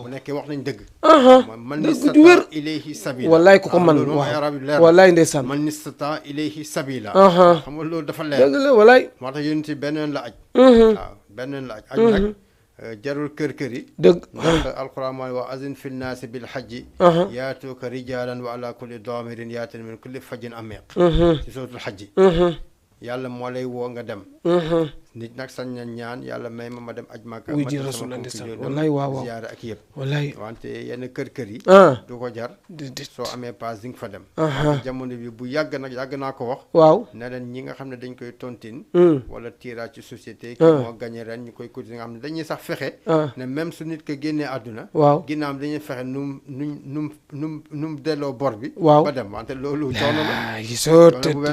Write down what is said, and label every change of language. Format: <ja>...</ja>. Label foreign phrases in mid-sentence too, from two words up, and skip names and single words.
<wo>bu nekkee wax nañ dëgg man dëgg wér</wo> <ar>إليه سبيلا</ar> <wo>wallaay ku ko man waaw wallaay ndeysaan</wo> <ar>من استطاع إليه سبيلا</ar> <wo>xam nga loolu dafa leer dëgg la wallaay moo tax yonent beneen la aj waaw beneen la aj aj nag jarul kër yi dëgg ndax alquran mooy wax</wo> <ar>وَأَذِّن فِي النَّاسِ بِالْحَجِّ يَأْتُوكَ رِجَالًا وَعَلَىٰ كُلِّ ضَامِرٍ يَأْتِينَ مِن كُلِّ فَجٍّ عَمِيقٍ</ar> <wo>ci</wo> <ar>سورة الحج</ar> <wo>yàlla moo lay woo nga dem nit nag sañ na ñaan yàlla may ma dem aj Makka wuy ji rasul wallaay waaw ziyaare ak yëpp wallaay wante yenn kër yi du ko jar soo amee paas di nga fa dem jamono bi bu yàgg naa ko wax waaw ne leen ñi nga xam ne dañ koy tontine wala tirage ci société ki moo gagné ren ñu koy cotiser nga xam ne dañuy sax fexe ne même su nit ko génnee àdduna waaw ginnaam dañuy fexe num delloo bor bi ba dem wante loolu coono la</wo>